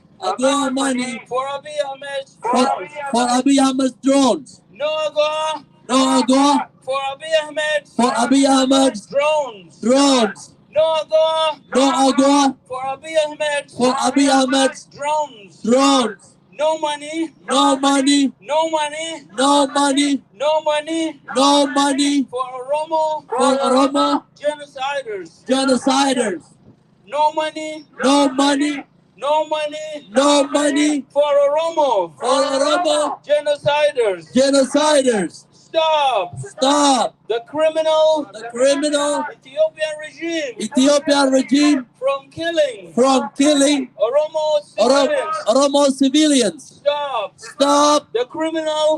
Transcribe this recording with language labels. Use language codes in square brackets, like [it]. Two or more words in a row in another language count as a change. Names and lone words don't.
[en] Agoa money for Abiy Ahmed's for Abiy Ahmed's drones. No Agoa No Agoa for Abiy Ahmed's for Abiy Ahmed's drones. drones. No Agoa No Agoa for Abiy Ahmed's for Abiy Ahmed's drones. drones. No money. No money, No money. no money, No money no money for Oromo for Oromo genociders. genociders. No money. No money, No money no money for Oromo for Oromo genociders. genociders. Stop Stop the criminal the criminal Ethiopian regime Ethiopian regime from killing from killing Oromo civilians. Oromo civilians. Stop Stop the criminal